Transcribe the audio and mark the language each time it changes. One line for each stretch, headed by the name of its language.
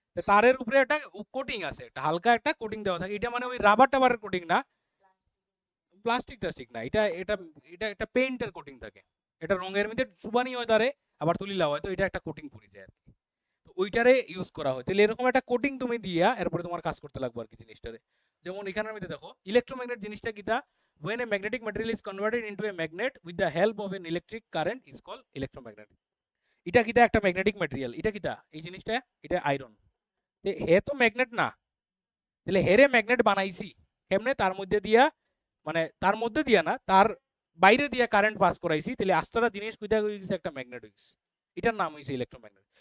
Bangla: তারের উপরে একটা কোটিং আছে, একটা হালকা একটা কোটিং দেওয়া থাকে, এটা মানে ওই রাবার টাবারের কোটিং না, প্লাস্টিক টাস্টিক না, এটা এটা এটা একটা পেইন্টের কোটিং থাকে, এটা রঙের মধ্যে সুবানি হয় তারে, আবার তুলিলা হয়, তো এটা একটা কোটিং পড়ে যায় আর কি, তো ওইটারে ইউজ করা হয়। তাহলে এরকম একটা কোটিং তুমি দিয়া এরপরে তোমার কাজ করতে লাগবে আর কি জিনিসটারে। যেমন এখানের মধ্যে দেখো ইলেকট্রোম্যাগনেট জিনিসটা কিটা,
English: when a magnetic material is converted into a magnet with the help of an electric current is called electromagnet।
Bangla: এটা কিটা একটা ম্যাগনেটিক ম্যাটেরিয়াল, এটা কিটা এই জিনিসটা, এটা আয়রন, হে তো ম্যাগনেট না, তাহলে হেরে ম্যাগনেট বানাইছি কেমনে, তার মধ্যে দিয়া, মানে তার মধ্যে দিয়া না, তার বাইরে দিয়া কারেন্ট পাস করাইছি, তাহলে আস্তারা জিনিস কইটা হয়ে গেছে একটা ম্যাগনেট হয়ে গেছে, এটার নাম হইছে ইলেকট্রোম্যাগনেট।